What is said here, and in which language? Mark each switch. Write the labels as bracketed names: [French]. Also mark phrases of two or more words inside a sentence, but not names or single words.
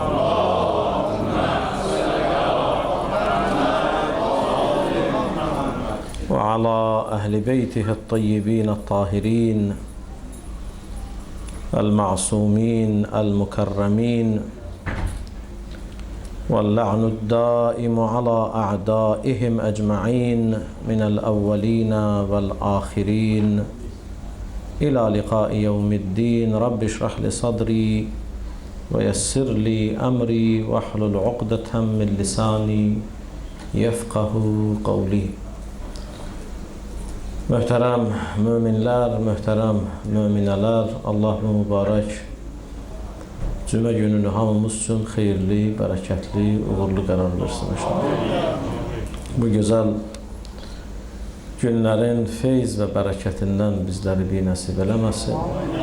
[Arabic] وعلى أهل بيته الطيبين الطاهرين المعصومين المكرمين، واللعن الدائم على أعدائهم أجمعين من الأولين والآخرين إلى لقاء يوم الدين. رب اشرح لي صدري ويسر لي أمري واحلل عقدة من لساني يفقه قولي. [Azerbaijani] Möhtərəm möminlər, möhtərəm möminələr, Allah mübarək cümə gününü hamımız üçün xeyirli, bərəkətli, uğurlu qərar versin inşallah. Bu gözəl günlərin feyz və bərəkətindən bizləri bir nəsib eləməsin.